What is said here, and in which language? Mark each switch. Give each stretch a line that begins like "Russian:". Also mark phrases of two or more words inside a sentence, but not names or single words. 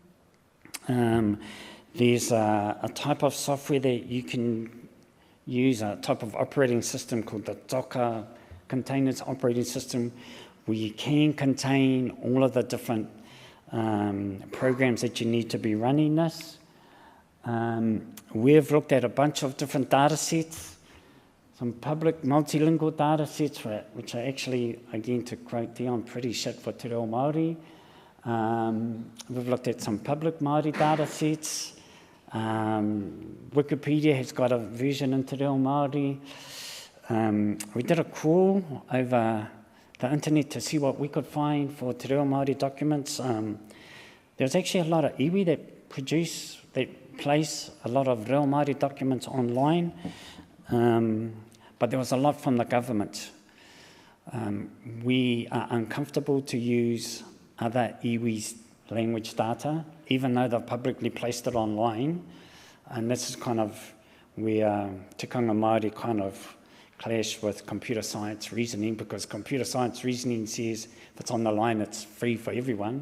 English: There's a type of software that you can use, a type of operating system called the Docker containers operating system, where you can contain all of the different programs that you need to be running this. We've looked at a bunch of different data sets, some public multilingual data sets, which are actually, again, to quote Dion, pretty shit for
Māori: te reo Māori.
English: We've looked at some public Māori data sets. Wikipedia has got a version in
Māori: te reo Māori.
English: We did a crawl over the internet to see what we could find for
Māori: te reo Māori
English: documents. There's actually a lot of iwi that place a lot of
Māori: reo Māori
English: documents online, but there was a lot from the government. We are uncomfortable to use other iwi's language data, even though they've publicly placed it online, and this is kind of where
Māori: Tikanga Māori
English: kind of clash with computer science reasoning, because computer science reasoning says if it's on the line, it's free for everyone.